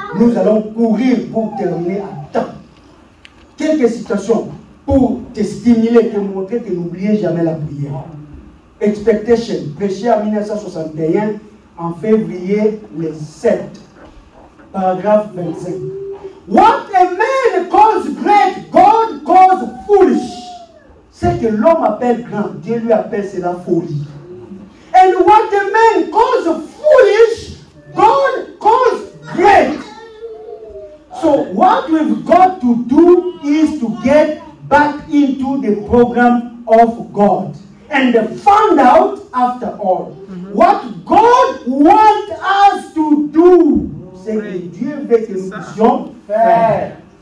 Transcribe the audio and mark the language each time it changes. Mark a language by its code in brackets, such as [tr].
[fr] Nous allons courir pour terminer à temps. Quelques citations pour te stimuler, te montrer que n'oubliez jamais la prière. Expectation, prêché en 1961, en février le 7, paragraphe 25. [en] What a man calls great, God calls foolish. [fr] Ce que l'homme appelle grand, Dieu lui appelle cela folie. [en] And what a man calls foolish, God calls great. So what we've got to do is to get back into the program of God and find out after all what God wants us to do. [fr] C'est que Dieu veut que nous puissions faire.